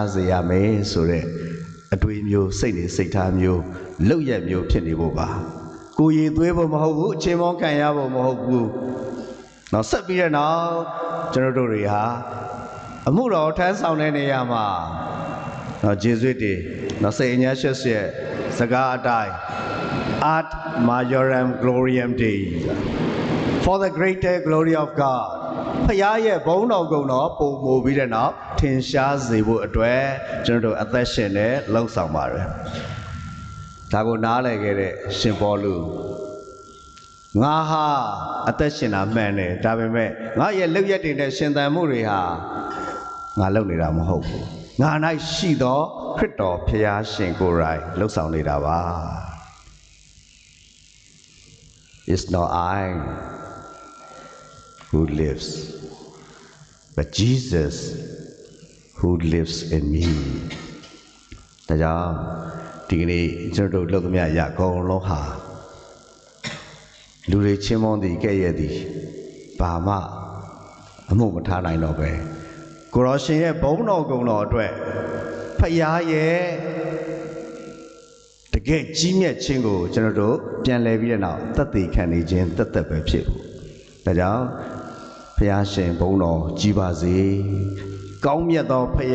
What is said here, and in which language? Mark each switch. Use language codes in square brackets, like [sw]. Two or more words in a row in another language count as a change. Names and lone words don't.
[my] စေရမယ်ဆိုတဲ့အတွေးမျိုးစိတ်နေစိတ်ထားမျိုးလောက်ရက်မျိုးဖြစ်နေဖို့ပါကိုရည်သွေးဖို့မဟုတ်ဘူးအချိန်မောခံရဖို့မဟုတ်ဘူးနောက်ဆက်ပြီးတဲ့နောက် ကျွန်တော်တို့တွေဟာအမှုတော်ထမ်းဆောင်တဲ့နေရာမှာနော်ဂျေဇုတွေနော်စေအညာရှက်ရဲ့စကားအတိုင်း [la] ad majorem gloriam dei [my] for [en] the greater glory of God [my] ဖခင်ရဲ့ဘုန်းတော်ကုံတော်ပုံမူပြီးတဲ့နောက်ထင်ရှားစေဖို့အတွက်ကျွန်တော်တို့အသက်ရှင်နဲ့လှုပ်ဆောင်ပါတယ်ဒါကိုနားလည်ခဲ့တဲ့ရှင်ပေါလုငါဟာအသက်ရှင်တာမှန်တယ်ဒါပေမဲ့ငါရဲ့လုပ်ရက်တွေနဲ့ရှင်သန်မှုတွေဟာငါလုပ်နေတာမဟုတ်ဘူးငါ၌ရှိသောခရစ်တော်ဖခင်ရှင်ကိုယ်တိုင်လှုပ်ဆောင်နေတာပါ [en] It's not I who lives but Jesus who lives in me [my] ဒါကြောင့်ဒီကနေ့ကျွန်တော်တို့လုပ်သမျှရအကုန်လုံးဟာ လူတွေချင်းမွန်သည်ကဲ့ရဲ့သည်ဘာမှအမှုမထားနိုင်တော့ပဲကိုရောရှင်ရဲ့ဘုန်းတော်ကုံတော်အတွက်ဖခင်ရဲ့တကယ်ကြီးမြတ်ခြင်းကိုကျွန်တော်တို့ပြန်လည်ပြီးတဲ့နောက်သက်သေခံနေခြင်းသက်သက်ပဲဖြစ်ဖို့ဒါကြောင့်ဖခင်ရှင်ဘုန်းတော်ကြီးပါစေကောင်းမြတ်သောဖခင်